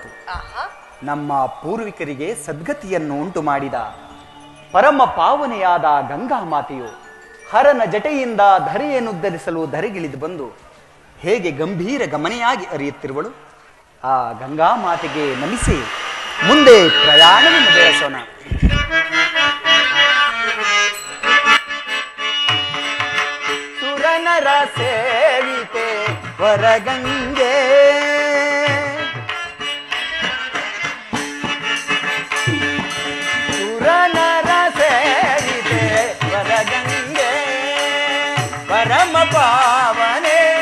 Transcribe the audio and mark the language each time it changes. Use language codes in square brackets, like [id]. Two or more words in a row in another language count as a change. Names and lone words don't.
[kn] ನಮ್ಮ ಪೂರ್ವಿಕರಿಗೆ ಸದ್ಗತಿಯನ್ನು ಉಂಟು ಮಾಡಿದ ಪರಮ ಪಾವನೆಯಾದ ಗಂಗಾ ಮಾತೆಯು ಹರನ ಜಟೆಯಿಂದ ಧರೆಯನ್ನುದ್ಧರಿಸಲು ಧರೆಗಿಳಿದು ಬಂದು ಹೇಗೆ ಗಂಭೀರ ಗಮನೆಯಾಗಿ ಹರಿಯುತ್ತಿರುವಳು. ಆ ಗಂಗಾ ಮಾತೆಗೆ ನಮಿಸಿ ಮುಂದೆ ಪ್ರಯಾಣವನ್ನು ಬೆಳೆಸೋಣ. ಸುರನರ ಸೇವಿತೆ ವರಗಂಗೆ, ಸುರನರ ಸೇವಿತೆ ವರಗಂಗೆ, ಪರಮ ಪಾವನೆ